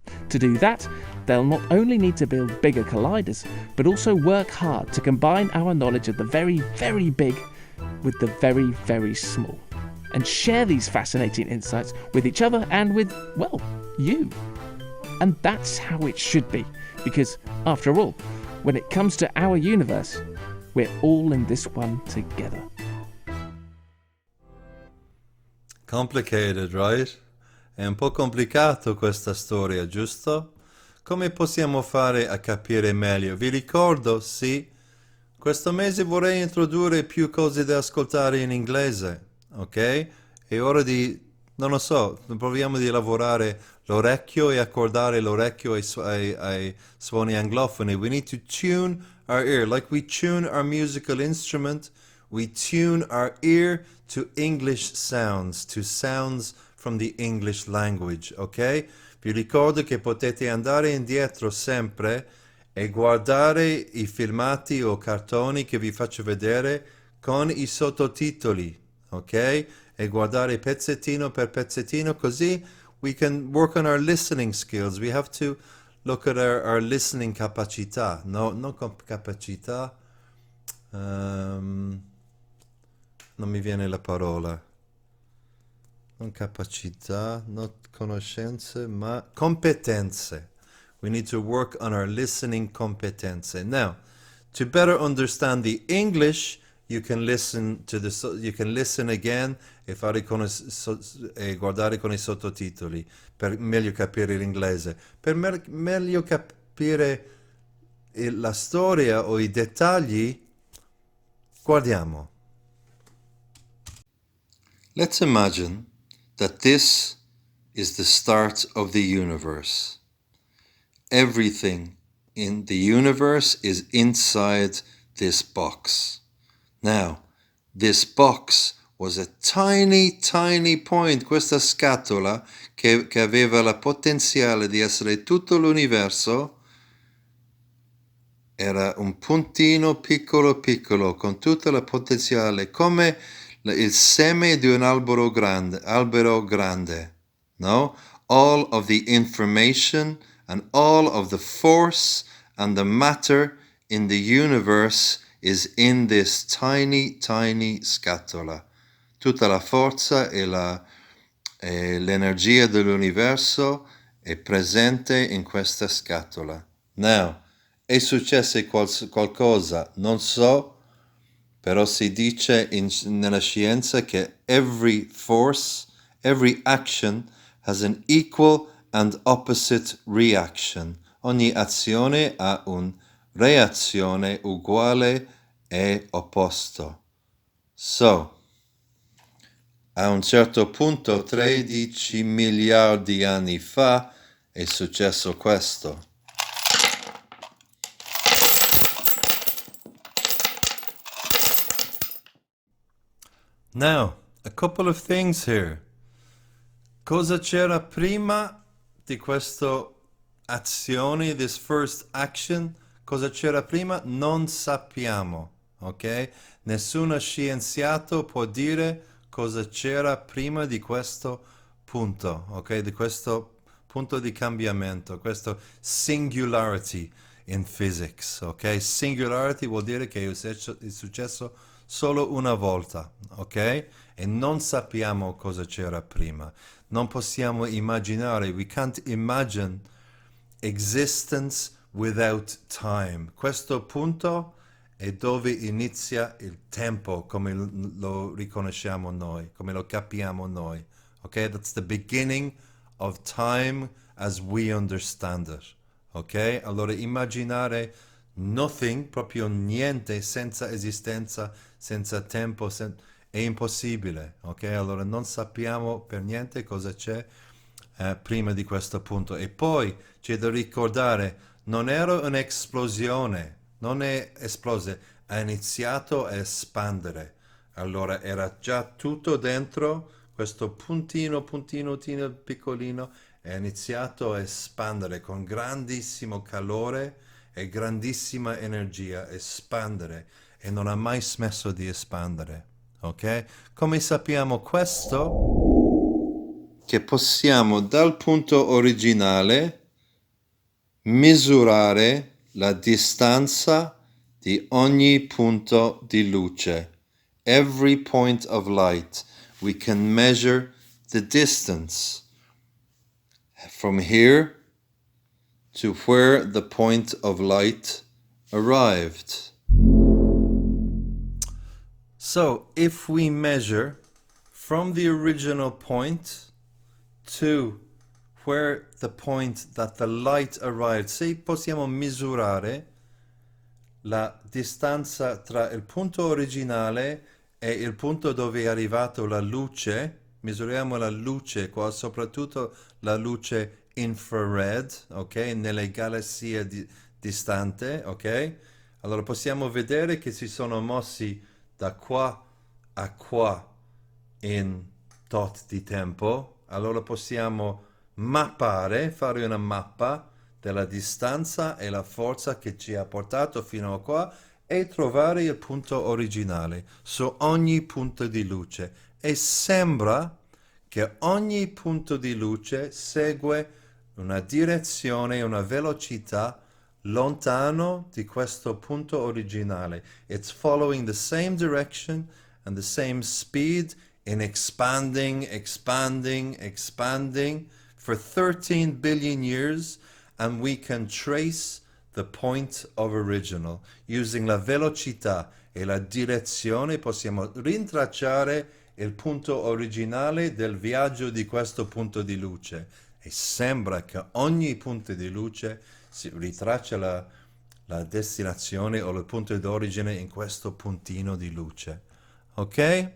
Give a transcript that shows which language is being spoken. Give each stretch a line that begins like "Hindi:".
English: To do that, they'll not only need to build bigger colliders, but also work hard to combine our knowledge of the very, very big with the very, very small, and share these fascinating insights with each other and with, well, you. And that's how it should be, because, after all, when it comes to our universe, we're all in this one together. Complicated, right?
Italian: È un po' complicato questa storia, giusto? Come possiamo fare a capire meglio? Vi ricordo, sì, questo mese vorrei introdurre più cose da ascoltare in inglese, ok? È ora di, non lo so, proviamo di lavorare l'orecchio e accordare l'orecchio ai suoni anglofoni.
English: We need to tune our ear, like we tune our musical instrument, we tune our ear to English sounds, to sounds from the English language, ok?
Italian: Vi ricordo che potete andare indietro sempre e guardare i filmati o cartoni che vi faccio vedere con i sottotitoli, ok? E guardare pezzettino per pezzettino, così
English: we can work on our listening skills. We have to look at our listening
Italian: capacità, no, non capacità, non mi viene la parola. Non capacità, non conoscenze, ma competenze.
English: We need to work on our listening
Italian: competenze.
English: Now, to better understand the English, you can listen again
Italian: e guardare con i sottotitoli per meglio capire l'inglese. Per meglio capire la storia o i dettagli, guardiamo.
English: Let's imagine that this is the start of the universe. Everything in the universe is inside this box. Now, this box was a tiny, tiny point,
Italian: questa scatola che aveva la potenziale di essere tutto l'universo, era un puntino piccolo piccolo con tutta la potenziale, come il seme di un albero grande, no?
English: All of the information and all of the force and the matter in the universe is in this tiny, tiny
Italian: scatola. Tutta la forza e l'energia dell'universo è presente in questa scatola.
English: Now,
Italian: è successo qualcosa, non so, però si dice nella scienza che
English: every force, every action has an equal and opposite reaction.
Italian: Ogni azione ha una reazione uguale e opposto.
English: So,
Italian: a un certo punto, 13 miliardi di anni fa, è successo questo.
English: Now, a couple of things here.
Italian: Cosa c'era prima di questa azione,
English: this first action?
Italian: Cosa c'era prima? Non sappiamo, ok? Nessuno scienziato può dire cosa c'era prima di questo punto, ok? Di questo punto di cambiamento, questo
English: singularity in physics,
Italian: ok? Singularity vuol dire che è successo solo una volta, ok? E non sappiamo cosa c'era prima. Non possiamo immaginare,
English: we can't imagine existence without time.
Italian: Questo punto è dove inizia il tempo, come lo riconosciamo noi, come lo capiamo noi. Ok?
English: That's the beginning of time as we understand it. Ok?
Italian: Allora immaginare
English: nothing,
Italian: proprio niente, senza esistenza, senza tempo, è impossibile. Ok? Allora non sappiamo per niente cosa c'è prima di questo punto. E poi c'è da ricordare, non era un'esplosione, non è esplose, ha iniziato a espandere. Allora era già tutto dentro, questo puntino piccolino, è iniziato a espandere con grandissimo calore e grandissima energia, espandere, e non ha mai smesso di espandere. Ok? Come sappiamo questo? Che possiamo dal punto originale misurare la distanza di ogni punto di luce.
English: Every point of light, we can measure the distance from here to where the point of light arrived. So, if we measure from the original point to where the point that the light arrived,
Italian: se possiamo misurare la distanza tra il punto originale e il punto dove è arrivato la luce, misuriamo la luce qua, soprattutto la luce infrared, ok, nelle galassie distante, ok? Allora possiamo vedere che si sono mossi da qua a qua in tot di tempo. Allora possiamo mappare, fare una mappa della distanza e la forza che ci ha portato fino a qua e trovare il punto originale su ogni punto di luce. E sembra che ogni punto di luce segue una direzione, una velocità lontano di questo punto originale.
English: It's following the same direction and the same speed in expanding for 13 billion years, and we can trace the point of original. Using
Italian: la velocità e la direzione possiamo rintracciare il punto originale del viaggio di questo punto di luce, e sembra che ogni punto di luce si ritraccia la destinazione o il punto d'origine in questo puntino di luce. Ok?